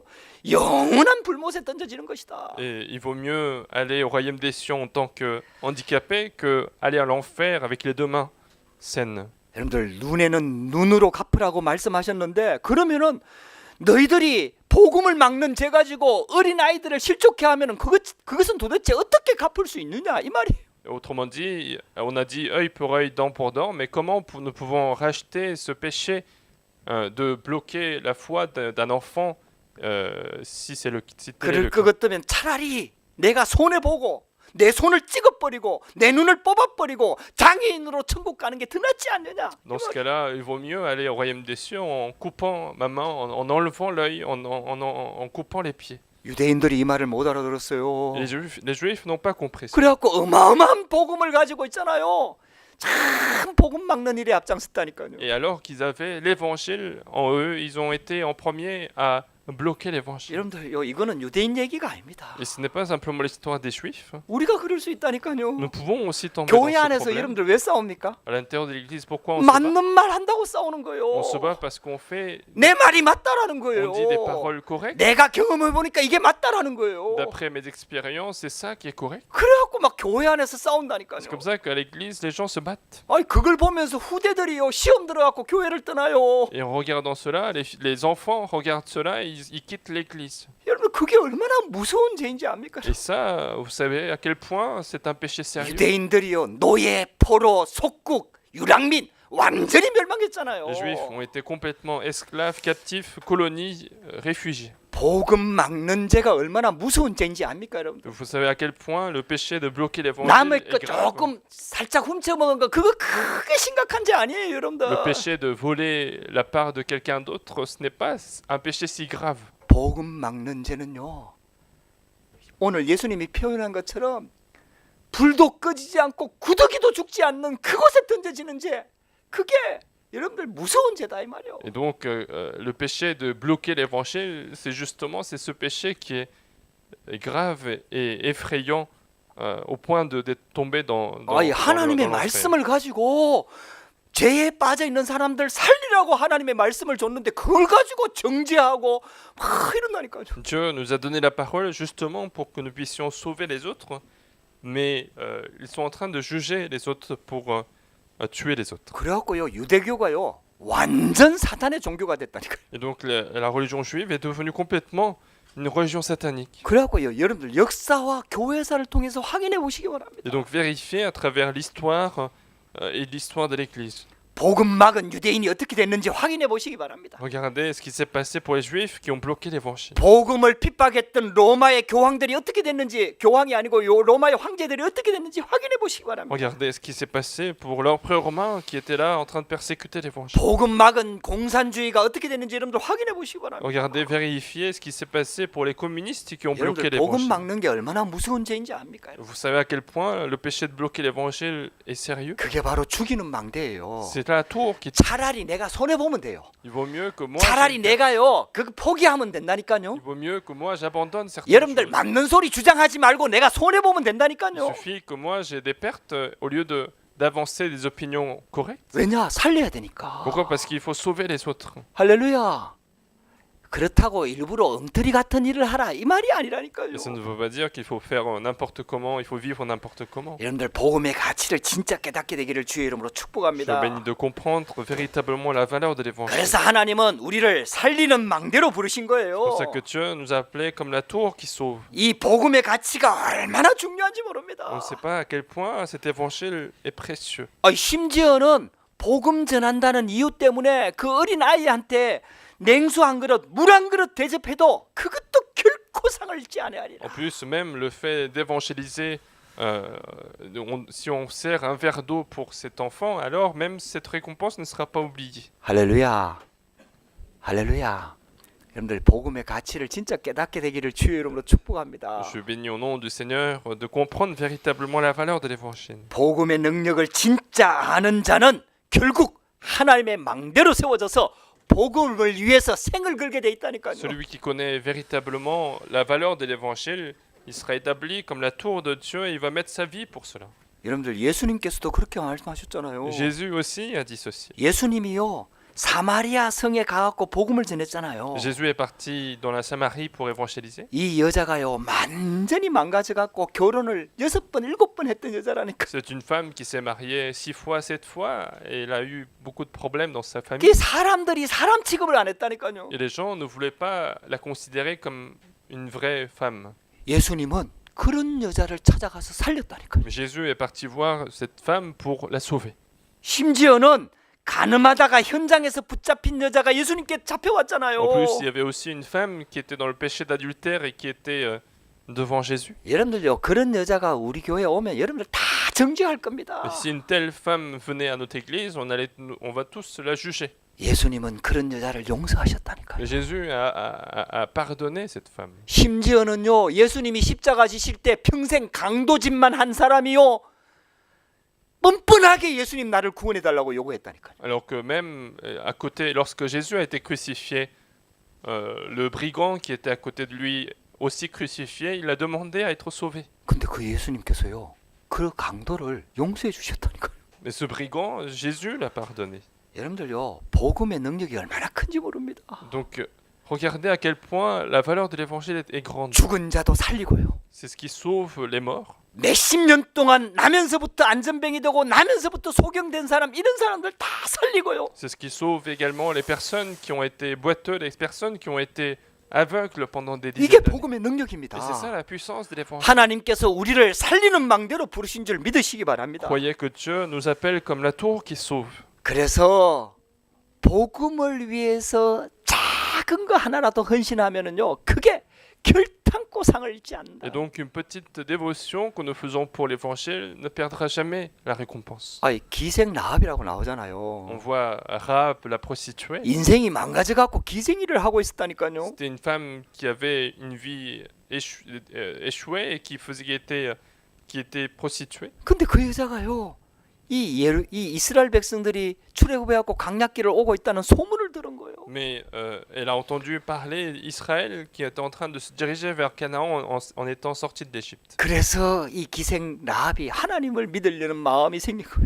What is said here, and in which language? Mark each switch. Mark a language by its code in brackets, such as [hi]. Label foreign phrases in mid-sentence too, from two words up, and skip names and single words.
[ko] 영원한 불못에 던져지는 것이다. [fr] Et il vaut mieux aller au royaume des cieux en tant que handicapé que aller à l'enfer avec les deux mains saines. [ko] 여러분들 눈에는 눈으로 갚으라고 말씀하셨는데 그러면은 너희들이 복음을 막는 죄 가지고 어린 아이들을 실족해 하면은 그것은 도대체 어떻게 갚을 수 있느냐 이 말이에요. [fr] Autrement dit, on a dit œil pour œil, dent pour dent, mais comment nous pouvons racheter ce péché de bloquer la foi d'un enfant si c'est le cas. [ko] 그것 때문에 차라리 내가 손해 보고 내 손을 찍어버리고 내 눈을 뽑아버리고 장애인으로 천국 가는 게 더 낫지 않느냐. [fr] Dans ce cas-là, il vaut mieux aller au royaume des cieux en coupant ma main, en enlevant l'œil, en coupant les pieds. [ko] 유대인들이 이 말을 못 알아들었어요. [fr] Les Juifs n'ont pas compris ça. [ko] 그래갖고 어마어마한 복음을 가지고 있잖아요. 참 복음 막는 일에 앞장섰다니까요. [fr] Et alors qu'ils avaient l'évangile en eux, ils ont été en premier à bloquer l'évangile. [ko] 여러분들 이거는 유대인 얘기가 아닙니다. [fr] Et ce n'est pas simplement l'histoire des Juifs. [ko] 우리가 그럴 수 있다니까요. [fr] Nous pouvons aussi tomber dans [ko] 교회 [fr] ce [ko] 안에서 [fr] problème. [ko] 여러분들 왜 싸웁니까? [fr] À l'intérieur de l'Église, pourquoi on se bat? [ko] 맞는 말 한다고 싸우는 거예요. [fr] On se bat parce qu'on fait, [ko] 내 말이 맞다라는 거예요. [fr] on dit des paroles correctes. [ko] 내가 경험해 보니까 이게 맞다라는 거예요. [fr] D'après mes expériences, c'est ça qui est correct. [ko] 그래갖고 막 교회 안에서 싸운다니까요. [fr] C'est comme ça qu'à l'église, les gens se battent. [ko] 아니 그걸 보면서 후대들이요 시험 들어갖고 교회를 떠나요. [fr] Et en regardant cela, les enfants regardent cela et ils quittent l'église. [ko] 여러분 그게 얼마나 무서운 죄인지 압니까? [fr] Et ça, vous savez à quel point c'est un péché sérieux. [ko] 유대인들이요 노예, 포로, 속국, 유랑민 완전히 멸망했잖아요. [fr] Les Juifs ont été complètement esclaves, captifs, colonies, réfugiés. [ko] 복음 막는 죄가 얼마나 무서운 죄인지 압니까, 여러분들? [fr] Vous savez à quel point le péché de bloquer l'évangile [ko] 남의 [fr] est [ko] 거 [fr] grave. [ko] 조금 살짝 훔쳐먹은 거 그거 크게 심각한 죄 아니에요, 여러분들. [fr] Le péché de voler la part de quelqu'un d'autre, ce n'est pas un péché si grave. [ko] 복음 막는 죄는요. 오늘 예수님이 표현한 것처럼 불도 꺼지지 않고 구더기도 죽지 않는 그곳에 던져지는 죄. 그게 여러분들 무서운 죄다 이 말이요. [fr] Et donc, le péché de bloquer l'évangile, c'est ce péché qui est grave et effrayant au point d'être tombé dans [ko] 하나님의 [fr] l'enfer. [ko] 말씀을 가지고 죄에 빠져 있는 사람들 살리라고 하나님의 말씀을 줬는데 그걸 가지고 정죄하고 막 이런다니까요. [fr] Dieu nous a donné la parole justement pour que nous puissions sauver les autres, mais ils sont en train de juger les autres pour tuer les autres. [ko] 그래갖고요 유대교가요 완전 사탄의 종교가 됐다니까요. [fr] Et donc la religion juive est devenue complètement une religion satanique. [ko] 그래갖고요 여러분들 역사와 교회사를 통해서 확인해 보시기 바랍니다. [fr] Et donc vérifier à travers l'histoire et l'histoire de l'Église. [ko] 복음 막은 유대인이 어떻게 됐는지 확인해 보시기 바랍니다. [fr] Regardez ce qui s'est passé pour les Juifs qui ont bloqué l'évangile. [ko] 복음을 핍박했던 로마의 교황들이 어떻게 됐는지 교황이 아니고 로마의 황제들이 어떻게 됐는지 확인해 보시기 바랍니다. [fr] Regardez ce qui s'est passé pour l'empereur romain qui était là en train de persécuter l'évangile. [ko] 복음 막은 공산주의가 어떻게 됐는지 여러분들 확인해 보시기 바랍니다. [fr] Regardez, vérifiez ce qui s'est passé pour les communistes qui ont bloqué [ko] 여러분들 복음 [fr] l'évangile. [ko] 막는 게 얼마나 무서운 죄인지 압니까? [fr] Vous savez à quel point le péché de bloquer l'évangile est sérieux? [ko] 그게 바로 죽이는 망대예요. [fr] C'est la tour qui... [ko] 차라리 내가 손해 보면 돼요. [fr] Il vaut mieux que moi... [ko] 차라리 내가요 그거 포기하면 된다니까요. [fr] Il vaut mieux que moi j'abandonne certaines [ko] 여러분들 [fr] choses. [ko] 맞는 소리 주장하지 말고 내가 손해 보면 [fr] Il [ko] 된다니까요. [fr] suffit que moi j'ai des pertes au lieu d'avancer des opinions correctes. [ko] 왜냐 살려야 되니까. [fr] Pourquoi? Parce qu'il faut sauver les autres. [ko] 할렐루야. 그렇다고 일부러 엉터리 같은 일을 하라 이 말이 아니라니까요. [fr] Et ça ne veut pas dire qu'il faut faire n'importe comment, il faut vivre n'importe comment. [ko] 여러분들 복음의 가치를 진짜 깨닫게 되기를 주의 이름으로 [fr] Je [ko] 축복합니다. [fr] bénis de comprendre véritablement la valeur de l'évangile. [ko] 그래서 하나님은 우리를 살리는 망대로 부르신 [fr] C'est [ko] 거예요. [fr] pour ça que Dieu nous a appelés comme la tour qui sauve. [ko] 이 복음의 가치가 얼마나 중요한지 모릅니다. [fr] On ne sait pas à quel point cet évangile est précieux. [ko] 심지어는 복음 전한다는 이유 때문에 그 어린 아이한테 냉수 한 그릇, 물 한 그릇 대접해도 그것도 결코 상을 잊지 아니하리라. [fr] En plus, même le fait d'évangéliser, si on sert un verre d'eau pour cet enfant, alors même cette récompense ne sera pas oubliée. [ko] 할렐루야. 할렐루야. 여러분들 복음의 가치를 진짜 깨닫게 되기를 주의 이름으로 축복합니다. [fr] Je bénis au nom du Seigneur de comprendre véritablement la valeur de l'évangile. [ko] 복음의 능력을 진짜 아는 자는 결국 하나님의 망대로 세워져서 복음을 위해서 생을 걸게 돼 있다니까요. [fr] Celui qui connaît véritablement la valeur de l'évangile, il sera établi comme la tour de Dieu et il va mettre sa vie pour cela. [ko] 여러분들 예수님께서도 그렇게 말씀하셨잖아요. [fr] Jésus aussi a dit ceci. [ko] 예수님이요 사마리아 성에 가갖고 복음을 전했잖아요. [fr] Jésus est parti dans la Samarie pour évangéliser. [ko] 이 여자가요 완전히 망가져갖고 결혼을 6번 7번 했던 여자라니까. [fr] C'est une femme qui s'est mariée 6 fois, 7 fois, et elle a eu beaucoup de problèmes dans sa famille. [ko] 이 사람들이 사람 취급을 안 했다니까요. [fr] Et les gens ne voulaient pas la considérer comme une vraie femme. [ko] 예수님은 그런 여자를 찾아가서 살렸다니까요. [fr] Mais Jésus est parti voir cette femme pour la sauver. [ko] 심지어는 가늠하다가 현장에서 붙잡힌 여자가 예수님께 잡혀왔잖아요. [fr] En plus, il y avait aussi une femme qui était dans le péché d'adultère et qui était devant Jésus. [ko] 여러분들요 그런 여자가 우리 교회에 오면 여러분들 다 정죄할 겁니다. [fr] Et si une telle femme venait à notre église, on va tous la juger. [ko] 예수님은 그런 여자를 용서하셨다니까요. [fr] Mais Jésus a pardonné cette femme. [ko] 심지어는요 예수님이 십자가 지실 때 평생 강도짓만 한 사람이요 뻔뻔하게 예수님 나를 구원해 달라고 요구했다니까요. [fr] Alors que même à côté, lorsque Jésus a été crucifié, le brigand qui était à côté de lui, aussi crucifié, il a demandé à être sauvé. [ko] 근데 그 예수님께서요 그 강도를 용서해 주셨다니까요. [fr] Mais ce brigand, Jésus l'a pardonné. [ko] 여러분들요 복음의 능력이 얼마나 큰지 모릅니다. [fr] Donc regardez à quel point la valeur de l'évangile est grande. [ko] 죽은 자도 살리고요. [fr] C'est ce qui sauve les morts. [ko] 몇십 년 동안 나면서부터 안전병이 되고 나면서부터 소경된 사람 이런 사람들 다 살리고요. [fr] C'est ce qui sauve également les personnes qui ont été boiteux, les personnes qui ont été aveugles pendant des [ko] 이게 [fr] dizaines d'années. [ko] 복음의 능력입니다. [fr] Et c'est ça la puissance de l'évangile. [ko] 하나님께서 우리를 살리는 망대로 부르신 줄 믿으시기 바랍니다. [fr] Croyez que Dieu nous appelle comme la tour qui sauve. [ko] 그래서 복음을 위해서 작은 거 하나라도 헌신하면은요 크게 결탄코 상을 잃지 않는다. [fr] Et donc une petite dévotion que nous faisons pour l'évangile ne perdra jamais la récompense. [ko] 아이 기생 라합이라고 [fr] On [ko] 나오잖아요. [fr] voit Rahab, la prostituée. [ko] 인생이 망가져 갖고 기생일을 하고 있었다니까요. [fr] C'était une femme qui avait une vie échouée et qui était prostituée. [ko] 근데 그 여자가요 이 이스라엘 백성들이 출애굽해갖고 강약길을 오고 있다는 소문을 들은 거예요. [fr] Mais elle a entendu parler d'Israël qui était en train de se diriger vers Canaan en étant sorti de l'Égypte. [ko] 그래서 이 기생 라합이 하나님을 믿으려는 마음이 생긴 거예요.